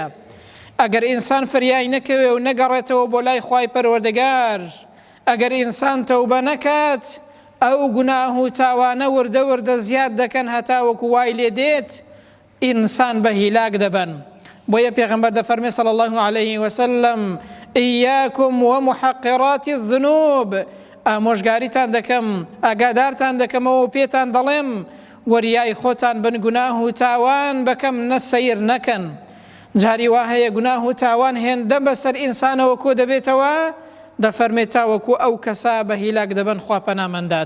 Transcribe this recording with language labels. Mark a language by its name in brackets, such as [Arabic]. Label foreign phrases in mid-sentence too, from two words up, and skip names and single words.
[Central Kurdish] ئەگەر ئینسان فریای نەکەوێ و نەگەڕێتەوە بۆ لای خوای پەروەردگار، ئەگەر ئینسان تەوبە نەکات، ئەو گوناه و تاوانە وردە وردە زیاد دەکەن هەتا وەکو وای لێ دێت ئینسان بە هیلاک دەبن. بۆیە پێغەمبەر دەفەرمێ [Arabic] صلی الله عليه وسلم: ئیاکم ومحقرات الذنوب. [Central Kurdish] ئامۆژگاریتان دەکەم، ئاگادارتان دەکەمەوە و پێتان دەڵێم وەریای خۆتان بن گوناه و تاوان بەکەم نەسەیر نەکەن. جاری وا هەیە گوناه و تاوان هێندە بەسەر ئینسانەوە کۆ دەبێتەوە، دەفەرمێت تاوەکو ئەو کەسا بە هیلاک دەبن، خوا پەنامەندات.